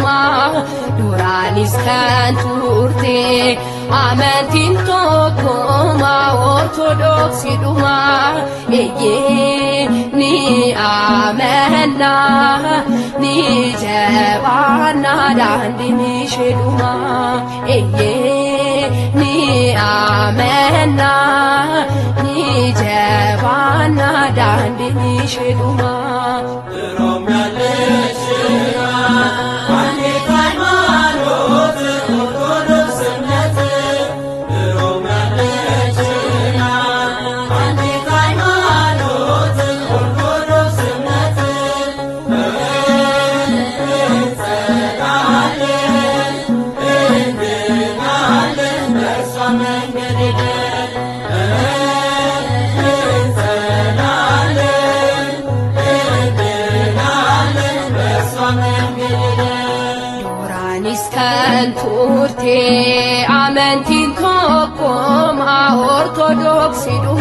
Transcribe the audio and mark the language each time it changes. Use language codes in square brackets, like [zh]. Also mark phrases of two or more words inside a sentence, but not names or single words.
[om] Duraanis kan turte amantiin tokkom Ortodoks duma eeyyee ni amanna ni jabanna dandiinee shaduma eeyyee ni amanna ni jabanna dandiinee shaduma [am] ድሮም ያለሽና አንዲት ሃይማኖት ኦርቶዶክስነት ድሮም ያለሽና አንዲት ሃይማኖት ኦርቶዶክስነት እንጸናለን እንድናለን በእርሷ መንገድ [om] Duraanis kan turte amantiin tokkom Ortodoks duma